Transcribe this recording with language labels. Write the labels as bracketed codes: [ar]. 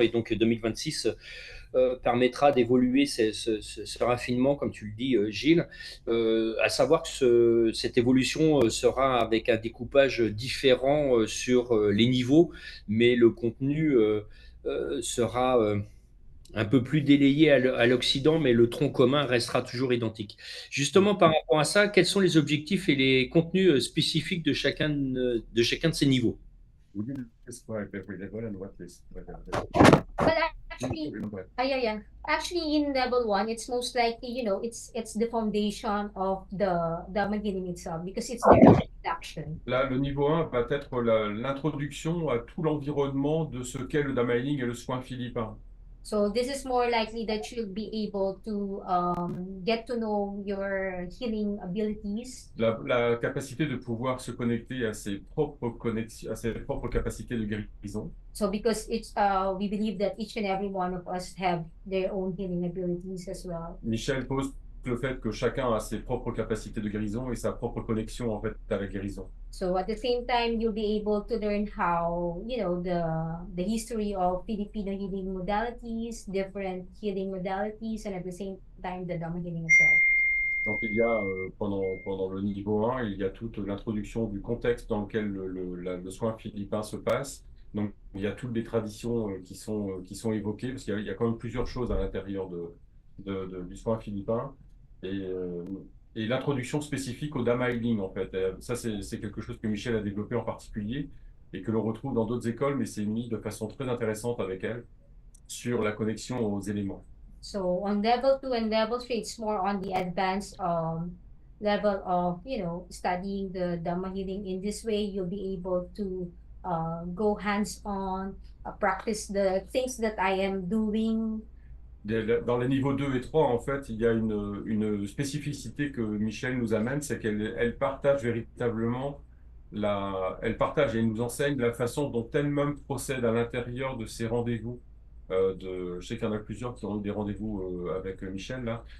[fr] Et donc, 2026 permettra d'évoluer ce raffinement, comme tu le dis, Gilles, à savoir que cette évolution sera avec un découpage différent sur les niveaux, mais le contenu sera un peu plus délayé à l'Occident, mais le tronc commun restera toujours identique. Justement, par rapport à ça, quels sont les objectifs et les contenus spécifiques de chacun de ces niveaux? [en] Would you describe every level and what is But actually, yeah. Actually, in level 1, it's most likely, it's the foundation of the Dhamma healing itself because it's the introduction. [fr] Là, le niveau 1 va être l'introduction à tout l'environnement de ce qu'est le Dhamma Healing et le soin philippin. [en] So this is more likely that you'll be able to get to know your healing abilities. [fr] La capacité de pouvoir se connecter à ses propres connexions, à ses propres capacités de guérison. [en] So because we believe that each and every one of us have their own healing abilities as well. [fr] Michel pose le fait que chacun a ses propres capacités de guérison et sa propre connexion en fait à la guérison. [en] So at the same time, you'll be able to learn how, the history of Filipino healing modalities, different healing modalities, and at the same time, the Dhamma healing itself. [fr] Donc il y a pendant le niveau 1, il y a toute l'introduction du contexte dans lequel le soin philippin se passe. Donc il y a toutes les traditions qui sont évoquées, parce qu'il y a quand même plusieurs choses à l'intérieur du soin philippin. Et l'introduction spécifique au Dhamma Healing, en fait. Ça, c'est quelque chose que Michel a développé en particulier et que l'on retrouve dans d'autres écoles, mais c'est mis de façon très intéressante avec elle sur la connexion aux éléments. [en] So on level 2 and level 3, it's more on the advanced level of, studying the Dhamma healing. In this way, you'll be able to go hands-on, practice the things that I am doing. [fr] Dans les niveaux 2 et 3, en fait, il y a une spécificité que Michel nous amène, c'est qu'elle partage véritablement, elle partage et nous enseigne la façon dont elle-même procède à l'intérieur de ses rendez-vous. Je sais qu'il y en a plusieurs qui ont eu des rendez-vous avec Michel, là.